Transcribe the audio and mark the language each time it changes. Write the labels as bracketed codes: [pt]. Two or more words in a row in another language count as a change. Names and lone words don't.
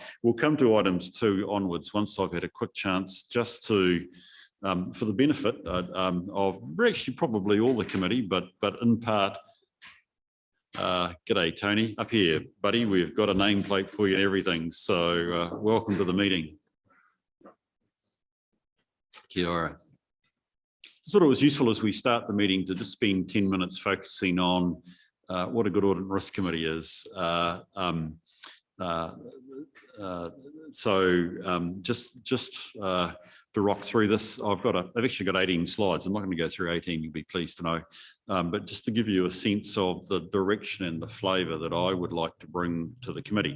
[en] We'll come to items 2 onwards once I've had a quick chance just to, for the benefit of actually probably all the committee, but in part, g'day, Tony, up here, buddy. We've got a nameplate for you and everything. So welcome to the meeting. [mi] Kia ora. [en] I thought it was useful as we start the meeting to just spend 10 minutes focusing on what a good audit and risk committee is. Just to rock through this, I've actually got 18 slides. I'm not going to go through 18, you'll be pleased to know. But just to give you a sense of the direction and the flavour that I would like to bring to the committee.